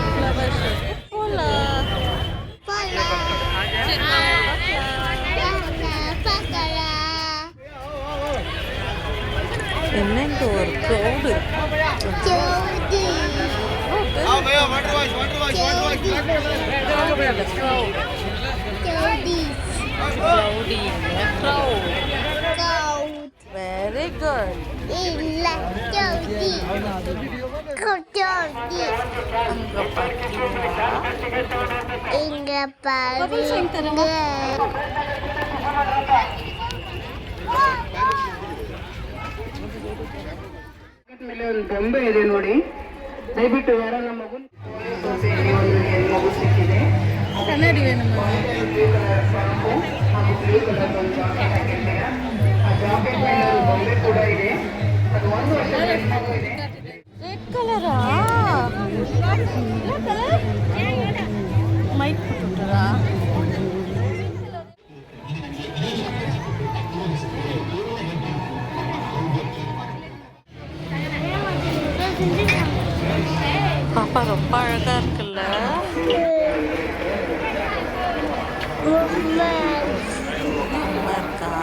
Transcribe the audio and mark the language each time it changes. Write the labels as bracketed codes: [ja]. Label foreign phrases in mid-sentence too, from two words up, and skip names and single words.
[ta] ஃப்ளவர் ஷோக்கு போகலாம். என்னங்க ஒரு க்ரௌடு [en] very good. [ta] இங்க பாருங்க. [kn] ಗೊಂಬೆ ಇದೆ ನೋಡಿ, ದಯವಿಟ್ಟು ಯಾರನ್ನ ಮಗು ಮಗು ಸಿಕ್ಕಿದೆ. ಕನ್ನಡಿ ಗೊಂಬೆ ಕೂಡ ಇದೆ. ಅದು 1 ವರ್ಷದ ಮಗು ಇದೆ. [en] red colour? [kn] ಮೈಕ್ ಬಿಟ್ಬಿಟ್ರಾ? [ta] பாப்பா ரொம்ப அழகா இருக்குல்ல? இருக்கா?